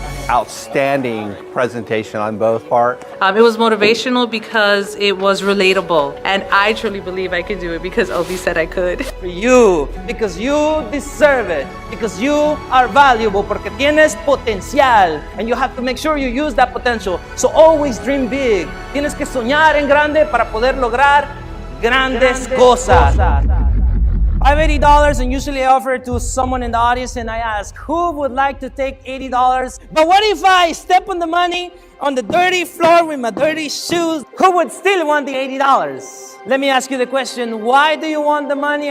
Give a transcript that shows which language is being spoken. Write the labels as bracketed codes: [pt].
[en] Outstanding presentation on both parts. It was motivational because it was relatable, and I truly believe I could do it because Ovi said I could. For you, because you deserve it, because you are valuable, [es] porque tienes potencial, [en] and you have to make sure you use that potential. So always dream big. [es] Tienes que soñar en grande para poder lograr grandes cosas. [en] I have $80 and usually I offer it to someone in the audience and I ask, who would like to take $80? But what if I step on the money on the dirty floor with my dirty shoes? Who would still want the $80? Let me ask you the question, why do you want the money?